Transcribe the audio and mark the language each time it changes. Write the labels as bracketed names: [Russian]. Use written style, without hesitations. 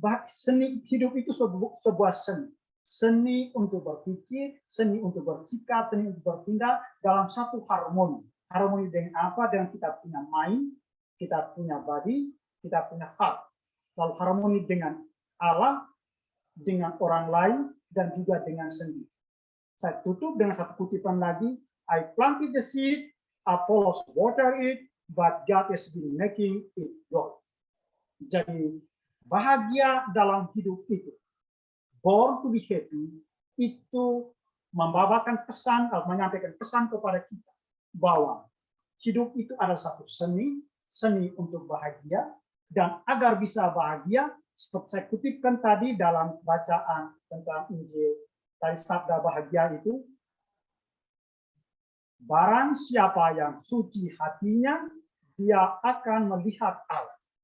[Indonesian] Seni hidup itu sebuah seni. Seni untuk berpikir, seni untuk bersikap, seni untuk bertindak dalam satu harmoni. Harmoni dengan apa? Dengan kita punya mind, kita punya body, kita punya heart. Lalu harmoni dengan Allah, dengan orang lain, dan juga dengan sendiri. Saya tutup dengan satu kutipan lagi. [English] I planted the seed, Apollos water it, but God has been making it grow. [Indonesian] Jadi bahagia dalam hidup itu, [English] born to be happy, [Indonesian] itu membawakan pesan atau menyampaikan pesan kepada kita bahwa hidup itu adalah satu seni untuk bahagia, dan agar bisa bahagia, seperti saya kutipkan tadi dalam bacaan tentang Injil, dari sabda bahagia itu, barang siapa yang suci hatinya, dia akan melihat Allah.